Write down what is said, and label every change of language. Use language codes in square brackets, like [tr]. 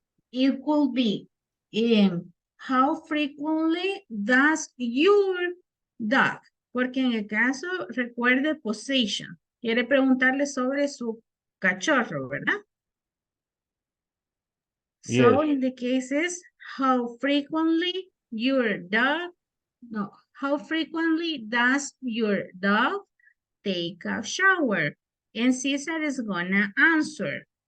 [en] It will be, how frequently does your dog? [es] Porque en el caso, recuerde possession. Quiere preguntarle sobre su cachorro, ¿verdad? [en] So Yes. in the cases, how frequently your dog, no, how frequently does your dog take a shower? And Cesar is gonna answer.